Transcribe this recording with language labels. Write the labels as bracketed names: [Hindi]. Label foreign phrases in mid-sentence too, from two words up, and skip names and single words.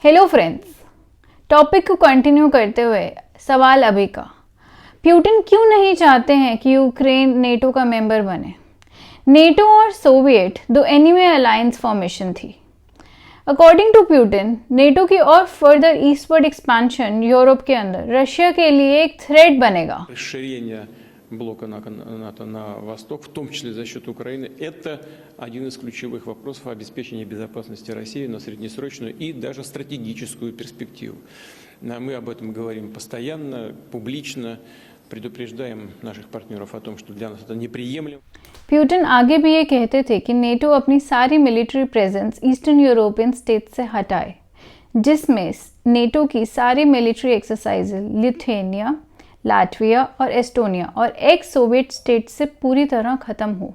[English] hello friends, [Hindi] टॉपिक को कंटिन्यू करते हुए सवाल अभी का, पुतिन क्यों नहीं चाहते हैं कि यूक्रेन नेटो का मेंबर बने। नेटो और सोवियत दो [English] enemy alliance formation [Hindi] थी। [English] according to [Hindi] पुतिन, नेटो की और [English] further eastward expansion [Hindi] यूरोप के अंदर रशिया के लिए एक थ्रेट बनेगा। [Russian] Блока НАТО на восток, в том числе за счет Украины, это один из ключевых вопросов обеспечения безопасности России на среднесрочную и даже стратегическую перспективу. Мы об этом говорим постоянно, публично, предупреждаем наших партнеров о том, что для нас это неприемлемо. [Hindi] पुतिन आगे भी ये कहते थे कि नेटो अपनी सारी [English] military presence Eastern European state [Hindi] से हटाए, जिसमें नेटो की सारी [English] military exercises [Hindi] लिथुआनिया, लाटविया और एस्टोनिया और [English] ex Soviet state [Hindi] से पूरी तरह खत्म हो।